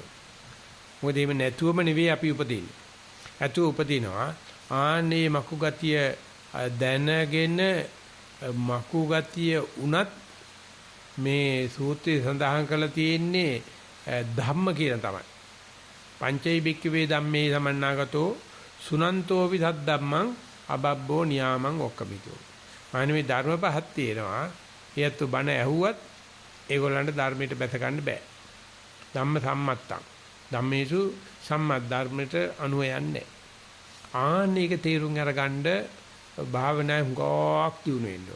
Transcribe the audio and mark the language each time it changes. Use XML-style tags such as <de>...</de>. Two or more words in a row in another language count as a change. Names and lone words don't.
<si>මොකද එහෙම නැතුවම නෙවෙයි අපි උපදින්නේ. ඇතුව උපදිනවා. ආන්නේ මකු ගතිය දැනගෙන මකු ගතිය උනත් මේ සූත්‍රයේ සඳහන් කරලා තියෙන්නේ ධම්ම කියන තමයි.</si> <pi>පංචෛ බික්කවේ ධම්මේ සමන්නාගතෝ සුනන්තෝපි සද්දම්මං අබබ්බෝ නියාමං ඔක්කමිතෝ.</pi> <si>අනේ ධර්ම පහක් තියෙනවා. ඒත් බණ ඇහුවත් ඒගොල්ලන්ට ධර්මයට බැස ගන්න බෑ.</si> <pi>ධම්ම සම්මත්තං. ධම්මේසු සම්මත්</pi> <si>ධර්මයට අනුව යන්නේ. ආන්නේක තේරුම් අරගන්න භාවනාවේ හුඟක් දියුණු වෙන්න ඕන.</si>